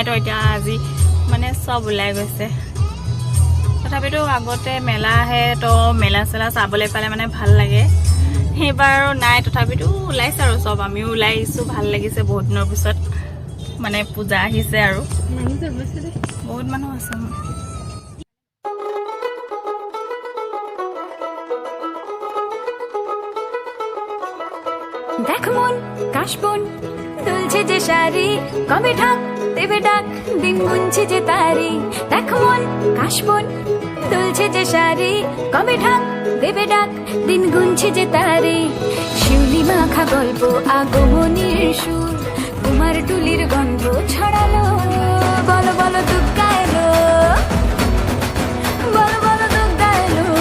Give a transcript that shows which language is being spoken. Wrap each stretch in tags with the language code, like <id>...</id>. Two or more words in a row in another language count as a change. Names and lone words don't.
<as>তো এতিয়া আজি মানে চব ওলাই গৈছে তথাপিতো আগতে মেলা আহে তো মেলা চেলা চাবলৈ পালে মানে ভাল লাগে সেইবাৰ নাই তথাপিতো ওলাইছে আৰু চব আমিও ওলাই আহিছোঁ ভাল লাগিছে বহুত দিনৰ পিছত মানে পূজা আহিছে আৰু বহুত মানুহ আছে</as> <bn>দেখ মন কাশবন দুলছে যে শাড়ি কবে ঢাক দেবে ডাক দিন গুনছে যে তারি দেখ মন কাশবন দুলছে যে শাড়ি কবে ঢাক দেবে ডাক দিন গুনছে যে তারি শিউলি মাখা গল্প আগমনীর সুর তোমার টুলির গন্ধ ছড়ালো বলো বলো দুগ্গা এলো বলো বলো দুগ্গা এলো</bn>